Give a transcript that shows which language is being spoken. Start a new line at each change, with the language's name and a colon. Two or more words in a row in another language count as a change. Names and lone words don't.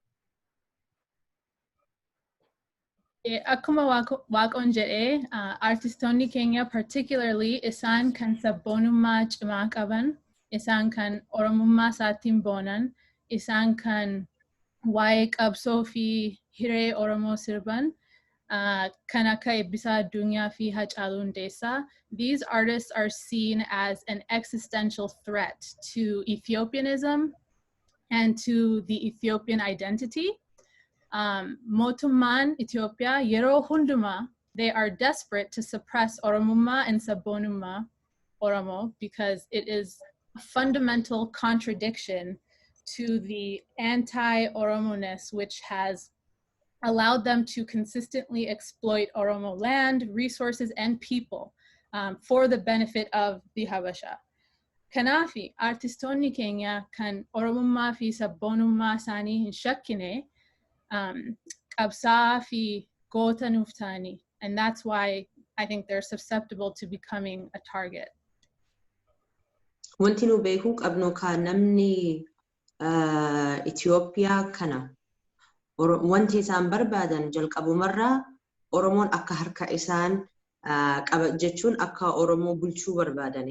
Oromo: Akkuma Waaqoon jedhee, artistoonni keenya particularly isaan kan sabboonummaa cimaa qaban, isaan kan Oromummaa isaatiin boonan, isaan kan waa'ee qabsoo fi hiree Oromoo sirban, kan akka Eebbisaa Addunyaa fi Hacaaluu Hundeessaa.
English: These artists are seen as an existential threat to Ethiopianism and to the Ethiopian identity.
Oromo: Mootummaan Ethiopia yeroo hundumaa,
English: they are desperate to suppress Oromummaa and
Oromo: Sabboonummaa Oromo
English: because it is a fundamental contradiction to the anti-Oromoness, which has allowed them to consistently exploit Oromo land, resources, and people for the benefit of the Habasha.
Oromo: Kanaafi artistoonni keenya kan Oromummaa fi Sabboonummaa isaanii hin shakkine qabsaa'aa fi goota nuuf ta'anii.
English: And that's why I think they're susceptible to becoming a target.
Oromo: Wanti nu beekuu qabnu ka namni Itoophiyaa kana wanti isaan barbaadan jalqabumarraa Oromoon akka harka isaan qaba jechuun akka Oromoo bulchuu barbaadani.